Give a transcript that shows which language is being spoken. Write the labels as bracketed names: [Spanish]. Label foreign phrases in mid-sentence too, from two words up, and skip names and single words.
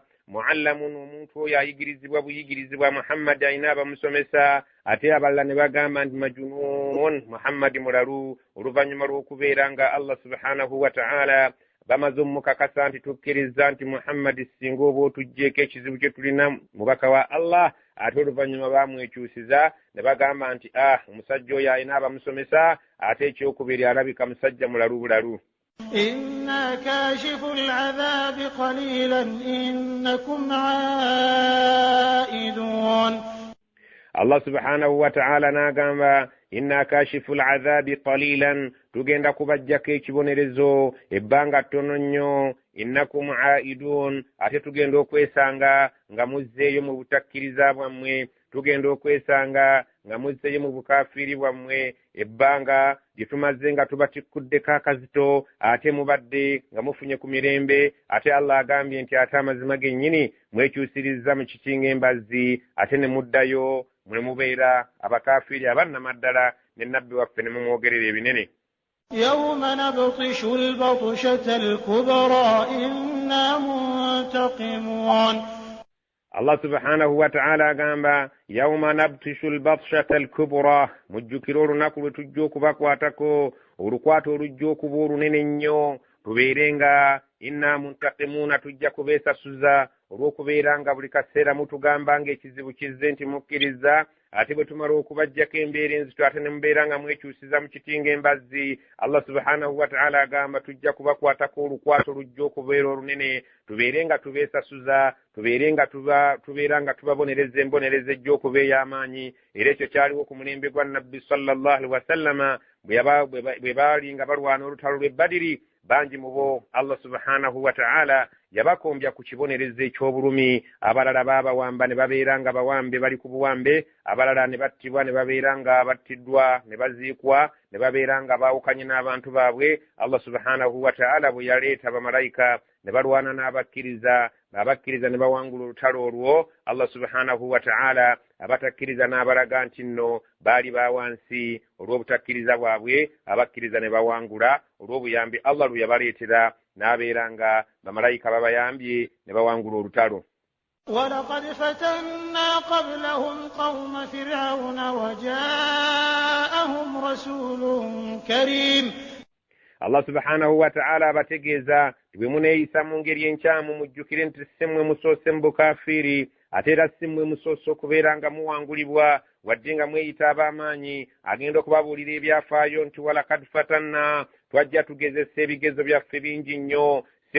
[Ganda] muallamun omuntu oyo ayigirizibwa buyigirizibwa Muhammad ayina abamusomesa ate abalala ne bagamba nti majunun Muhammad mulalu oluvannyuma lw'okubeera nga [Arabic] الله سبحانه وتعالى [Ganda] bamaze omukakasa nti tukkiriza nti Muhammad singa oba otugjeeko ekizibu kye tulina mubaka wa Allah ate oluvannyuma bamwekyusiza ne bagamba nti omusajja oyo ayina abamusomesa ate ekyokubiri alabika musajja mulalu bulalu. [Arabic] إنا كاشف العذاب قليلا إنكم عائدون. الله سبحانه وتعالى [Ganda] n'agamba [Arabic] إنا كاشف العذاب قليلا [Ganda] tugenda kubajjako ekibonerezo ebbanga ttono nnyo [Arabic] إنكم عائدون [Ganda] ate tugenda okwesanga nga muzzeeyo mu butakkiriza bwammwe tugenda okwesanga nga muzzeeyo mu bukafiiri bwammwe ebbanga lye tumaze nga tubatikkudeko akazito ate mubadde nga mufunye ku mirembe ate Allah agambye nti ate amazima gennyini mwekyusiriza mu kitinga embazzi ate ne muddayo mwe mubeera abakafiiri abannamaddala ne nabbi waffe ne mumwogerera ebinene. [Arabic] يوم نبطش البطشة الكبرى إنا منتقمون. الله سبحانه وتعالى [Ganda] agamba [Arabic] يوم نبطش البطشة الكبرى [Ganda] mujjukira olunaku lwe tujja okubakwatako olukwato olujja okuba olunene nnyo tubeerenga [Arabic] إنا منتقمون [Ganda] tujja kubeesasuza olw'okubeera nga buli kaseera mutugamba ng'ekizibu kizze nti mukkiriza ate bwe tumala okubajjako embeera enzito ate ne mubeera nga mwekyusiza mu kitinga embazzi [Arabic] الله سبحانه وتعالى [Ganda] agamba tujja kubakwatako olukwato olujja okubeera olunene tubeere nga tubeesasuza tubeera nga tubabonereza embonereza ejja okuba ey'amaanyi era ekyo kyaliwo ku mulembe gwa nabbi [Arabic] صلى الله عليه وسلم [Ganda] bwe baali nga balwana olutalo lw'e Badiri bangi mu bo [Arabic] الله سبحانه وتعالى [Ganda] yabakombya ku kibonerezo eky'obulumi abalala baabawamba ne babeera nga bawambe bali ku buwambe abalala ne battibwa ne babeera nga battiddwa ne baziikwa ne babeera nga baawukanye n'abantu baabwe [Arabic] الله سبحانه وتعالى [Ganda] bwe yaleeta bamalayika ne balwana n'abakkiriza abakkiriza ne bawangula olutalo olwo [Arabic] الله سبحانه وتعالى [Ganda] abatakkiriza n'abalaga nti nno baali bawansi olw'obutakkiriza bwabwe abakkiriza ne bawangula olw'obuyambi Allah lwe yabaleetera n'abeera nga bamalayika babayambye ne bawangula olutalo. [Arabic] ولقد فتنا قبلهم قوم فرعون وجاءهم رسول كريم. الله سبحانه وتعالى [Ganda] abategeeza bwe muneeyisa mu ngeri enkyamu mujjukire nti si mmwe musoose mu bukafiiri ate era si mmwe musoose okubeera nga muwangulibwa wadde nga mweyita ab'amaanyi agenda okubabuulira ebyafaayo nti [Arabic] ولقد فتنا [Ganda] twajja tugezesa ebigezo byaffe bingi nnyo si